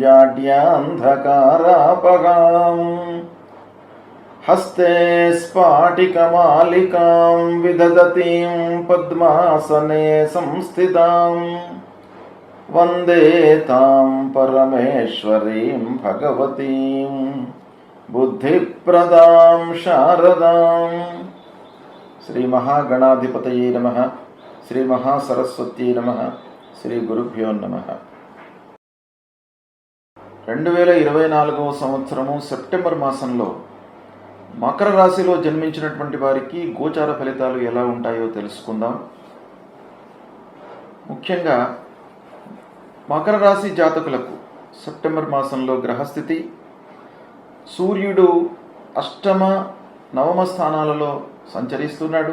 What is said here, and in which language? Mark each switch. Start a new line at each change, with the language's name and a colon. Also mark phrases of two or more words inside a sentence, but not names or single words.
Sanskrit: जाड्यान्धकारापगाम् हस्ते स्फाटिकमालिकां विदधतीं पद्मासने संस्थितां वन्दे तां परमेश्वरीं भगवतीं बुद्धिप्रदां शारदां। श्री महागणाधिपतये नमः। श्री महासरस्वत्यै नमः। श्री गुरुभ्यो नमः।
Telugu: 2024వ సంవత్సరము సెప్టెంబర్ మాసంలో మకర రాశిలో జన్మించినటువంటి వారికి గోచార ఫలితాలు ఎలా ఉంటాయో తెలుసుకుందాం. ముఖ్యంగా మకర రాశి జాతకులకు సెప్టెంబర్ మాసంలో గ్రహస్థితి, సూర్యుడు అష్టమ నవమ స్థానాలలో సంచరిస్తున్నాడు.